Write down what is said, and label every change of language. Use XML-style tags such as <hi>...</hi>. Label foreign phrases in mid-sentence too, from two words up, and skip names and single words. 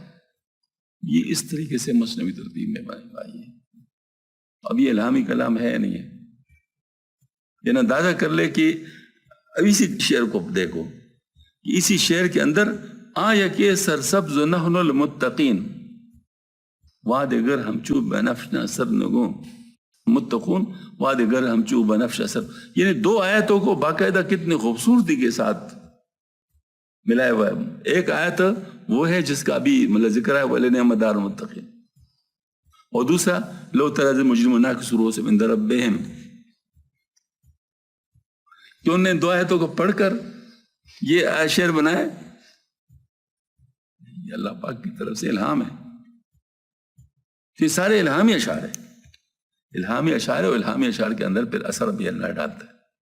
<ur>یہ اس طریقے سے مثنوی ترتیب میں بنائی ہے. اب یہ الہامی کلام ہے یا نہیں ہے؟ یہ اندازہ کر لے کہ اب اسی شعر کو دیکھو، اسی شعر کے اندر آیا کہ</ur> <fa>سرسبز نحن المتقین وعدے گر ہم چوب بنفشنا سرنگوں متقون وعدے گر ہم چوب بنفشا سر،</fa> <ur>یعنی دو آیتوں کو باقاعدہ کتنی خوبصورتی کے ساتھ ملایا ہوا ہے. ایک آیت وہ ہے جس کا ابھی مطلب ذکر ہے</ur> <ar>وَلِنِعْمَ دَارُ الْمُتَّقِينَ،</ar> <ur>اور دوسرا</ur> <ar>لَوْ تَرَىٰ إِذِ الْمُجْرِمُونَ نَاكِسُو رُءُوسِهِمْ عِندَ رَبِّهِمْ،</ar> <ur>کہ انہوں نے دو آیتوں کو پڑھ کر یہ شعر بنایا. یہ اللہ پاک کی طرف سے الہام ہے. یہ سارے الہامی اشعار ہیں، الہامی اشعار ہے، اور الہامی اشعار کے اندر پھر اثر بھی اللہ ڈالتا ہے.</ur>